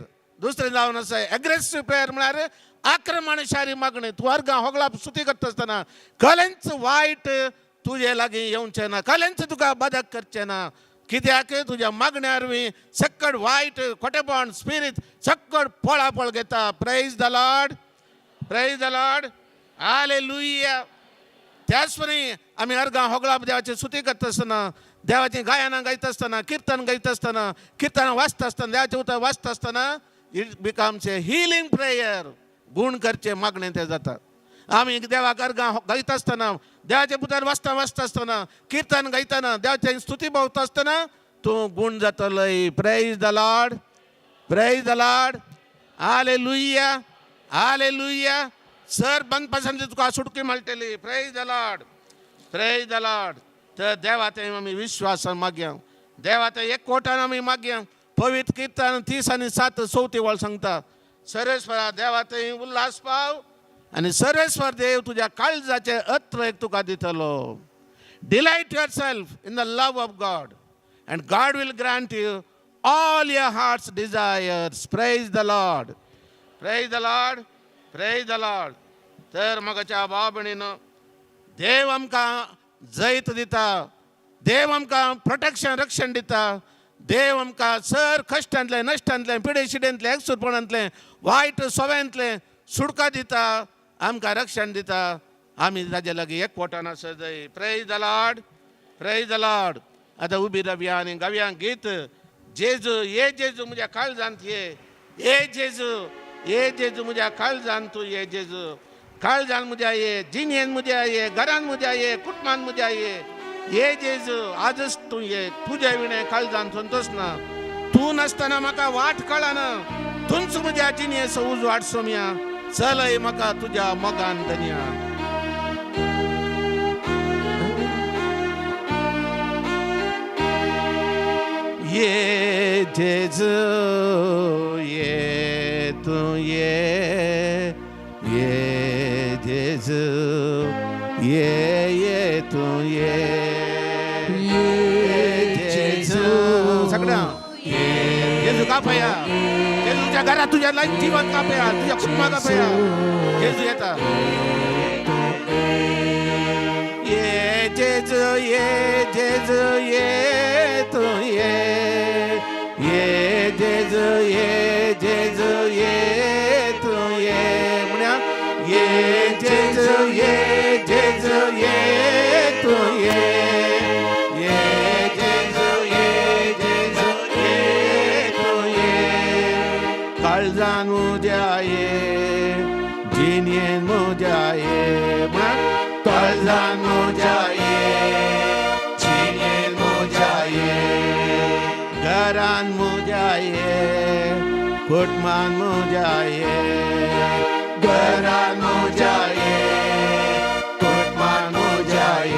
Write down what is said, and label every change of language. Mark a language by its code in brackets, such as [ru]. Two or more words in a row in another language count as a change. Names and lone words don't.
[kok] दुसरें जावन आसा [en] aggressive prayer [kok] म्हळ्यार आक्रमणशारी मागणी. तूं अर्गां होगलाप स्तुती करता आसतना कलेंच वायट तुजे लागीं येवचें ना, कलेंच तुका बदक करचें ना. कित्याक तुज्या मागण्या वरवीं सक्कड वायट खोटेपण स्पिरीट सक्कड पळापळ घेता. [en] praise the Lord, praise the Lord. hallelujah. [kok] त्याच परी आमी अर्गां होगलाप देवाची स्तुती करता आसतना, देवाची गायनां गायता आसतना, कीर्तन गायता आसतना, कीर्तनां वाचता आसतना, देवाचें उतर वाचता आसतना [en] it becomes a healing prayer. [kok] गुण करचे मागणें तें जाता. आमी देवाक अर्गां गायता आसतना, देवाचें पुतर वाचता आसतना, कीर्तन गायतना, देवाची स्तुती भावता आसतना तूं गुण जातलय. [en] praise the Lord, praise the Lord. hallelujah, hallelujah. [kok] सर बंद पासून तुका सुटकी मेळटली. [en] praise the Lord, praise the Lord. [kok] तर देवा थंय आमी विश्वासान मागया. देवा थंय एकवटान आमी मागया. पवित्र कीर्तन 30 आणि 7 चवथी वळ सांगता, सर्वेस्वरा देवा थंय उल्हास पाव आनी सर्वेस्वर देव तुज्या काळजाचे अत्र एक तुका दितलो. [en] delight yourself in the love of God and God will grant you all your heart's desires. Praise the Lord. Praise the Lord. Praise the Lord. [kok] तर मगाच्या बाबणीनं देव आमकां जैत दिता, देव आमकां प्रोटेक्शन रक्षण दिता, देव आमकां सर कश्टांतले, नश्टांतले, पिडे शिडेंतले, एकसूरपणांतले, वायट सवयांतले सुटका दिता, आमकां रक्षण दिता. आमी ताजे लागीं एकवटान आसत जाय. [en] praise the Lord. praise the Lord. [kok] आतां उबी रावया आनी गावया गीत. जेजू ये जेजू म्हज्या काळजांत ये जेजू, ये जेजू म्हज्या काळजांत तूं ये जेजू. काळजान म्हज्या ये, जिणेन म्हज्या ये, घरान म्हज्या ये, कुटुंबान म्हज्या ये जेजू. आजच तूं ये. तुज्या विणे काळजान संतोष ना. तूं नासतना म्हाका वाट कळना. तूंच म्हज्या जिणेचो उजवाड सोम्या. चलय म्हाका तुज्या मोगान धन्या. ये जेजू ये तू ये जेजू ये तू ये जेजू. सगळ्या जेजू कापया. जेजूच्या घरात तुझ्या लाईफ जीवन कापया, तुझ्या कुटुंबा कापया. जेजू येता. ये जेजू ये जेजू ये तू ये जेजू ये जेजू ये तू ये म्हणया. ये जेजू ये जेजू ये तू ये जेजू ये तू ये. काळजान म्हज्या ये, जिणेन म्हज्या ये म्हणा. काळजान म्हज्या ये, जिणेन म्हज्या ये, घरान म्हज्या ये, कुटुंबान म्हज्या ये, घरान म्हज्या ये, कुटुंबान म्हज्या